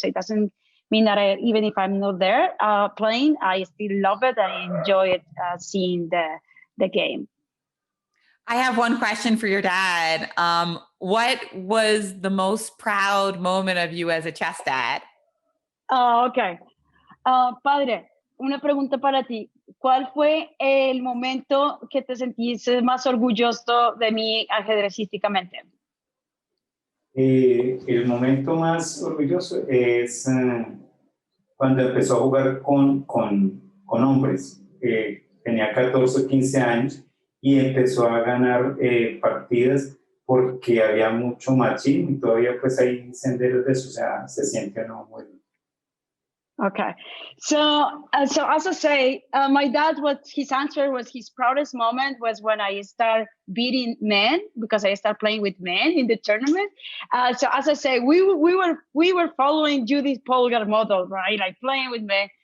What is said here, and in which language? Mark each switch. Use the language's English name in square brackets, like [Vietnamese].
[English] So it doesn't mean that even if I'm not there playing, I still love it and I enjoy it seeing the game. I have one question for your dad. What was the most proud moment of you as a chess dad? Okay. [Spanish] Padre, una pregunta para ti. ¿Cuál fue el momento que te sentiste más orgulloso de mí ajedrecísticamente? El momento más orgulloso es cuando empezó a jugar con hombres. Tenía 14 o 15 años y empezó a ganar partidas porque había mucho machismo y todavía pues hay senderos de eso, o sea, se siente uno muy bien. [English] Okay, so as I say, my dad, his answer was his proudest moment was when I started beating men, because I started playing with men in the tournament. So as I say, we were following Judith Polgar model, right? Like playing with men.